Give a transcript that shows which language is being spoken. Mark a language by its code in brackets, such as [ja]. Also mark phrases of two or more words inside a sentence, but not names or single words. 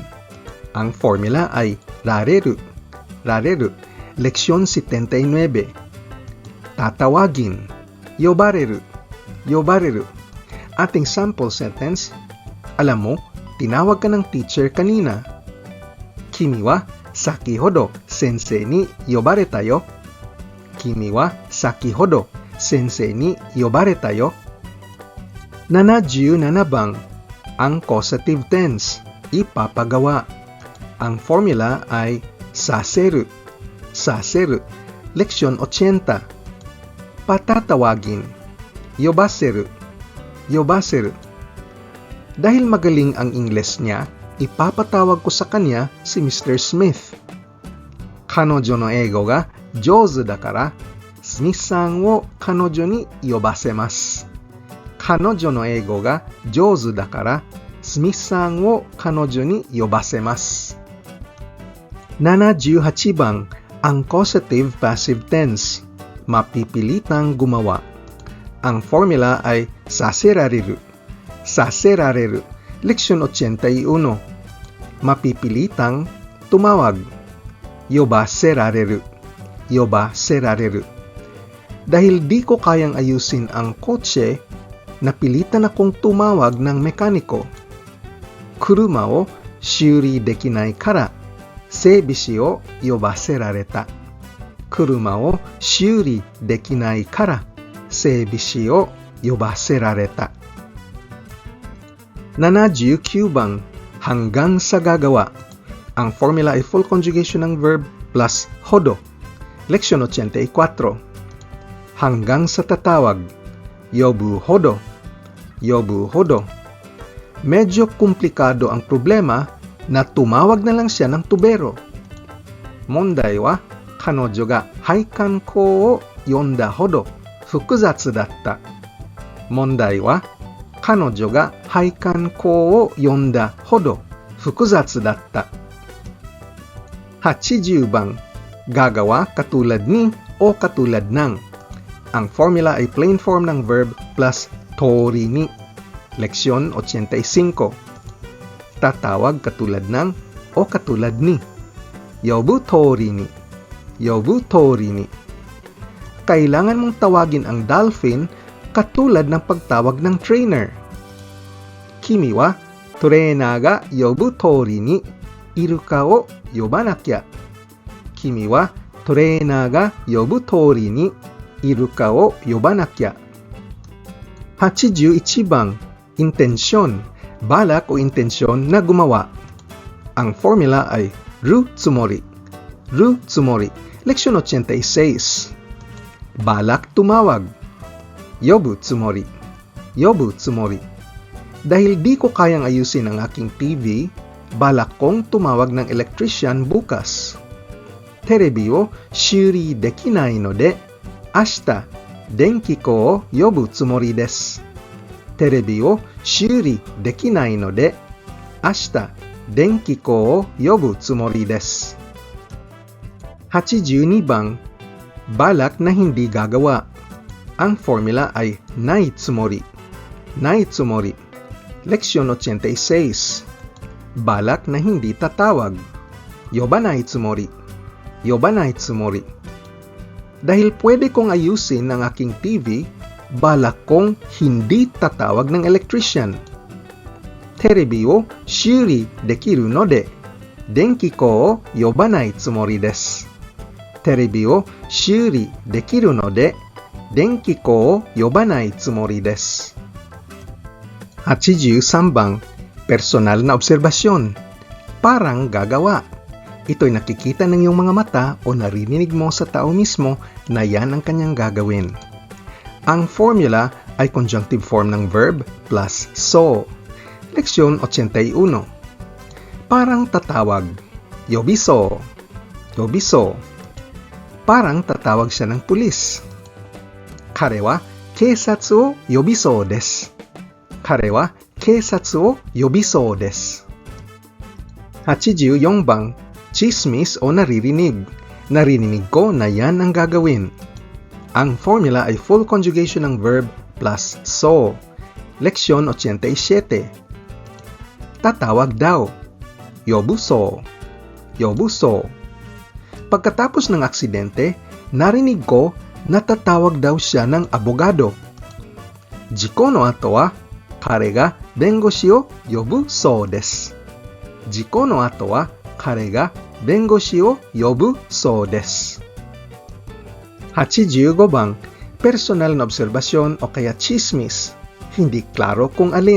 [tl] Ang formula ay [ja] られる、られる, [tl] leksyon 79. [ja] Tatawagin, 呼ばれる、呼ばれる. [tl] Ating [en] sample sentence, [tl] alam mo, tinawag ka ng teacher kanina. [ja] 君は先程先生に呼ばれたよ. 君は先程先生に呼ばれたよ. [tl] 77 bang, ang [en] causative tense, [tl] ipapagawa. Ang formula ay [ja] させる、させる, [tl] leksyon 80. [ja] Patatawagin, 呼ばせる、呼ばせる. [tl] Dahil magaling ang Ingles niya, ipapatawag ko sa kanya si Mr. Smith. [ja] 彼女の英語が上手だから、スミスさんを彼女に呼ばせます. 彼女の英語が上手だから、スミスさんを彼女に呼ばせます. [tl] 78 bang, ang [en] causative passive tense, [tl] mapipilitang gumawa. Ang formula ay [ja] させられる、させられる, [tl] leksyon 81. Mapipilitang tumawag, [ja] 呼ばせられる、呼ばせられる. [tl] Dahil di ko kayang ayusin ang kotse, napilitan akong tumawag ng mekaniko. [ja] 車を修理できないから、整備士を呼ばせられた. 車を修理できないから、整備士を呼ばせられた. [tl] 79 bang, hanggang sa gagawa. Ang formula ay [en] full conjugation [tl] ng [en] verb plus [tl] hodo. Leksyon 84. Hanggang sa tatawag, [ja] 呼ぶほど、呼ぶほど. [tl] Medyo komplikado ang problema na tumawag na lang siya ng tubero. [ja] 問題は彼女が配管工を呼んだほど複雑だった. 問題は彼女が配管工を呼んだほど複雑だった. [tl] 80 bang, gagawa katulad ni o katulad ng. Ang formula ay [en] plain form [tl] ng [en] verb plus [ja] 通りに. [tl] Leksyon 85. Tatawag katulad ng o katulad ni. [ja] 呼ぶ通りに。呼ぶ通りに. [tl] Kailangan mong tawagin ang dolphin katulad ng pagtawag ng trainer. [ja] 君はトレーナーが呼ぶ通りにイルカを呼ばなきゃ. 君はトレーナーが呼ぶ通りにイルカを呼ばなきゃ. [tl] 81 bang, intensyon, balak o intensyon na gumawa. Ang formula ay [ja] るつもり。るつもり. [tl] Leksyon 86. Balak tumawag. [ja] 呼ぶつもり。呼ぶつもり. [tl] Dahil di ko kayang ayusin ang aking TV, balak kong tumawag ng electrician bukas. [ja] テレビを修理できないので、明日電気工を呼ぶつもりです. テレビを修理できないので、明日電気工を呼ぶつもりです. [tl] 82 bang, balak na hindi gagawa. Ang formula ay [ja] ないつもり. ないつもり. [tl] Leksyon 86. Balak na hindi tatawag. [ja] 呼ばないつもり。呼ばないつもり. [tl] Dahil pwede kong ayusin ang aking TV, balak kong hindi tatawag ng electrician. [ja] テレビを修理できるので、電気工を呼ばないつもりです. テレビを修理できるので、電気工を呼ばないつもりです. [tl] 83 bang, personal na obserbasyon. Parang gagawa. Ito'y nakikita ng iyong mga mata o narinig mo sa tao mismo na yan ang kanyang gagawin. Ang formula ay [en] conjunctive form [tl] ng [en] verb plus [tl] so. Leksyon 81. Parang tatawag. [ja] 呼びそう。呼びそう. [tl] Parang tatawag siya ng pulis. [ja] 彼は警察を呼びそうです. 彼は警察を呼びそうです. [tl] 84 bang, chismis o naririnig. Narinig ko na yan ang gagawin. Ang formula ay [en] full conjugation [tl] ng [en] verb plus [tl] so. Leksyon 87. Tatawag daw. [ja] 呼ぶそう。呼ぶそう. [tl] Pagkatapos ng aksidente, narinig ko na tatawag daw siya ng abogado. [ja] 事故の後は彼が弁護士を呼ぶそうです. 事故の後は彼が弁護士を呼ぶそうです. [tl] 85 bang, personal na obserbasyon o kaya chismis. Hindi klaro kung alin.